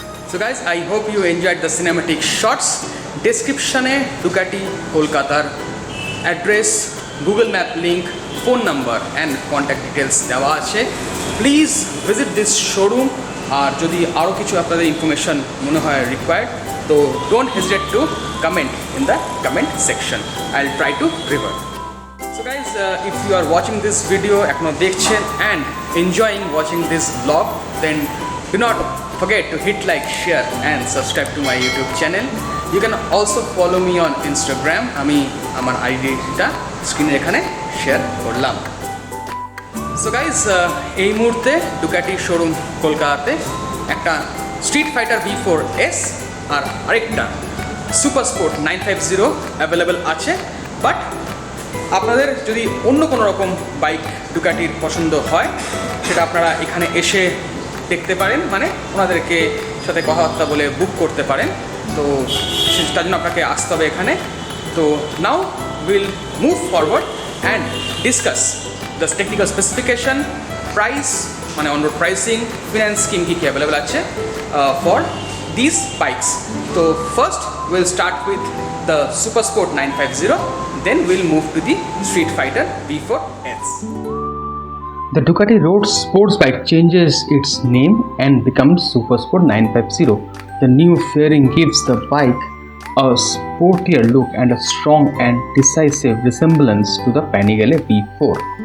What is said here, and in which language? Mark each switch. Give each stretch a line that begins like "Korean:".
English: So guys, I hope you enjoyed the cinematic shots.
Bangla: ডেসক্রিপশনে Ducati কলকাতার address, Google map link, phone number and contact details দেওয়া আছে।
English: Please visit this showroom.
Bangla: আর যদি আরও কিছু আপনাদের ইনফরমেশন মনে হয় রিকোয়ার্ড,
English: তো don't hesitate to comment in the comment section. I will try to revert. So guys, if you are watching this video
Bangla: এখনো দেখছেন
English: and enjoying watching this vlog, then do not forget to hit like, share and subscribe to my YouTube channel. You can also follow me on Instagram.
Bangla: আমি আমার আইডিটা স্ক্রিনে এখানে share করলাম। So guys, এই মুহূর্তে ডুকাটি শোরুম কলকাতাতে একটা স্ট্রিট ফাইটার V4S আর আরেকটা সুপার স্পোর্ট 950 অ্যাভেলেবেল আছে। বাট আপনাদের যদি অন্য কোনো রকম বাইক ডুকাটির পছন্দ হয়, সেটা আপনারা এখানে এসে দেখতে পারেন, মানে ওনাদেরকে সাথে কথাবার্তা বলে বুক করতে পারেন। তো তার জন্য আপনাকে আসতে হবে এখানে।
English: তো now will move forward and discuss the technical specification, price, মানে on road pricing, finance scheme কী কী available আছে for this bikes. তো first will start with the super sport 950, then we'll move to the Street Fighter V4S. The Ducati Road sports bike changes its name and becomes Supersport 950. The new fairing gives the bike a sportier look and a strong and decisive resemblance to the Panigale V4.